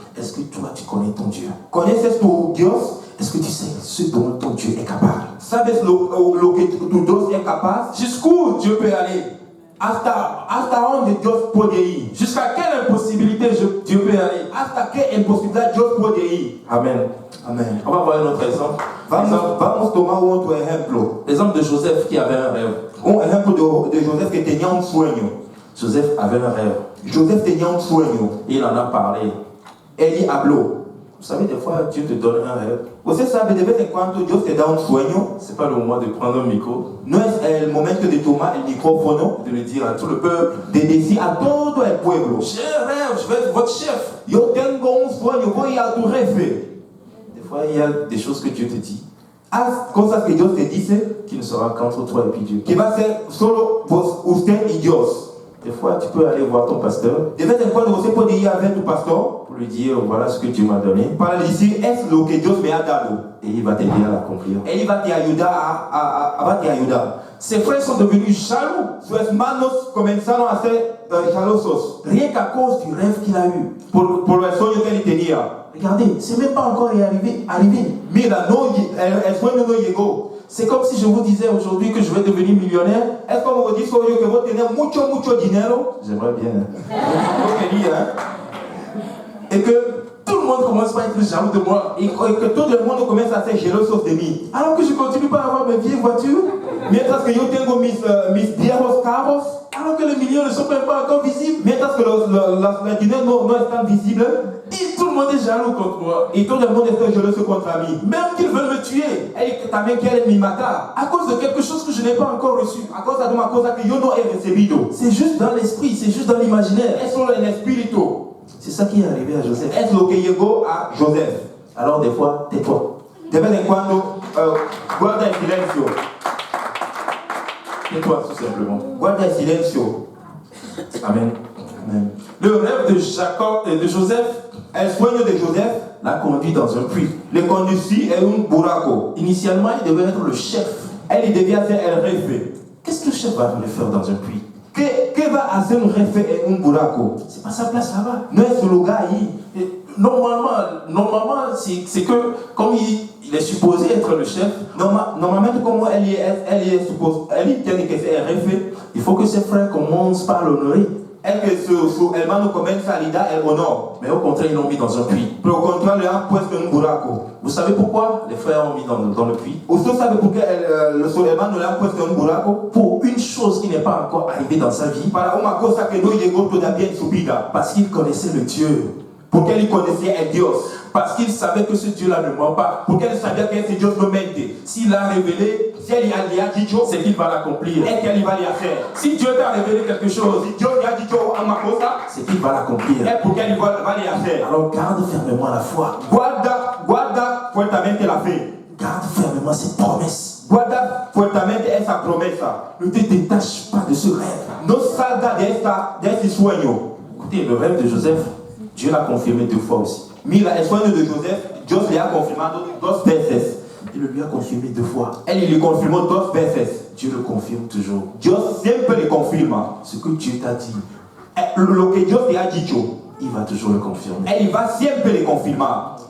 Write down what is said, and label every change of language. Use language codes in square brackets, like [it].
[fr] Est-ce que toi, tu connais ton Dieu? [es] ¿Conoces tu Dios? [fr] Est-ce que tu sais ce dont ton Dieu est capable? [es] ¿Sabes lo que tu Dios es capaz? [fr] Jusqu'où Dieu peut aller? [es] ¿Hasta dónde Dios puede ir? [fr] Jusqu'à quelle impossibilité Dieu peut aller? [es] ¿Hasta qué imposibilidad Dios puede ir? [fr] Amen. [es] Amén. [fr] On va voir un autre exemple. [es] Vamos tomar otro ejemplo. [fr] L'exemple de Joseph qui avait un rêve. [es] Un ejemplo de Joseph que tenía un sueño. [fr] Joseph avait un rêve. [es] Joseph tenía un sueño. [fr] Et il en a parlé. [es] Él habló. [fr] Vous savez, des fois, Dieu te donne un rêve. [pt] Você sabe, [es] de vez en cuando Dios te da un sueño. [fr] C'est pas le moment de prendre un micro, [es] No es el momento de tomar el micrófono, [fr] de le dire à tout le peuple. [es] de decir a todo el pueblo: [fr] J'ai un rêve, je vais être votre chef. [es] yo tengo un sueño, voy a tu jefe. [fr] Des fois, il y a des choses que Dieu te dit [es] Haz cosas que Dios te dice, [fr] qui ne sera qu'entre toi et puis Dieu. [es] que va a ser solo usted y Dios. [fr] Des fois, tu peux aller voir ton pasteur [es] De vez en cuando [pt] você pode [es] ir a ver tu pastor [fr] pour lui dire voilà ce que Dieu m'a donné [es] para le decir: es lo que Dios me ha dado. [fr] et il va t'aider à l'accomplir. [es] Él va te ayudar va te ayudar. [fr] Ses frères sont devenus jaloux, [es] Sus hermanos comenzaron a ser jalosos [fr] rien qu'à cause du rêve qu'il a eu. [es] por el sueño que él tenía. [fr] Regardez, c'est même pas encore arrivé. [es] Mira, el sueño no llegó. [fr] C'est comme si je vous disais aujourd'hui que je vais devenir millionnaire. [es] Es como dijo yo que voy a tener mucho dinero. [fr] J'aimerais bien. [es] Yo quería, [fr] Et que tout le monde commence par être jaloux de moi. [es] y que todo el mundo comienza a ser celosos de mí. [fr] Alors que je continue pas à avoir mes vieilles voitures. [es] Mientras que yo tengo mis viejos carros, [fr] Alors que les millions ne sont même pas encore visibles. [es] mientras que los dinero no están visibles, [fr] Et tout le monde est jaloux contre moi. [es] y todo el mundo está celoso contra mí. [fr] Même qu'ils veulent me tuer. [es] Ellos también quieren me matar [fr] À cause de quelque chose que je n'ai pas encore reçu. [es] a causa de una cosa que yo no he recibido. [fr] C'est juste dans l'esprit, c'est juste dans l'imaginaire. [es] Es solo el espíritu. [fr] C'est ça qui est arrivé à Joseph. [es] Es lo que llegó a Joseph. [fr] Alors des fois, tais-toi. [es] De vez en cuando, guarda el silencio. [fr] Tais-toi tout simplement. [es] Guarda el silencio. [fr] Amen. [es] Amen. [fr] Le rêve de Jacob et de Joseph [es] El sueño de Joseph [fr] l'a conduit dans un puits. [es] le conducí en un buraco. [fr] Initialement, il devait être le chef. [es] Él debía ser el jefe. [fr] Qu'est-ce que le chef va aller faire dans un puits? [es] ¿Qué va a hacer un jefe en un buraco? [fr] C'est pas sa place là-bas. [es] No es su lugar ahí. [fr] Et normalement c'est que comme il est supposé être le chef, [es] Normalmente, como él tiene que ser el jefe, [fr] il faut que ses frères commencent par l'honorer. [es] es que su hermano comienza a le dar el honor. [fr] Mais au contraire, ils l'ont mis dans un puits. [es] Pero contra le han puesto en un buraco. [fr] Vous savez pourquoi les frères ont mis dans le puits? [es] ¿Usted sabe por qué su hermano le han puesto en un buraco? [fr] Pour une chose qui n'est pas encore arrivée dans sa vie, [es] Para una cosa que no llegó todavía en su vida. [fr] parce qu'il connaissait le Dieu, [es] Porque él conocía el Dios. [fr] parce qu'il savait que ce Dieu-là ne ment pas. [es] Porque él sabía que ese Dios no mente. [fr] S'il l'a révélé, [es] Si él le ha dicho, [fr] c'est qu'il va l'accomplir. [es] es que él iba a hacer. [fr] Si Dieu t'a révélé quelque chose, [es] Si Dios le ha dicho una cosa, [fr] c'est qu'il va l'accomplir. [es] es porque él va a hacer. [fr] Alors garde fermement la foi. [es] Guarda fuertemente la fe. [fr] Garde fermement ses promesses. [es] Guarda fuertemente esa promesa. [fr] Ne te détache pas de ce rêve. [es] No salga de ese sueño. [fr] Écoutez, le rêve de Joseph, Dieu l'a confirmé 2 fois aussi. [es] Mira, el sueño de Joseph, Dios le ha confirmado 2 veces. [fr] Il le lui a confirmé 2 fois. [es] Él le confirmó 2 veces. [fr] Dieu le confirme toujours. [es] Dios siempre le confirma. [fr] Ce que Dieu t'a dit, [es] Lo que Dios te ha dicho, [fr] il va toujours le confirmer. [es] él va siempre le confirmar.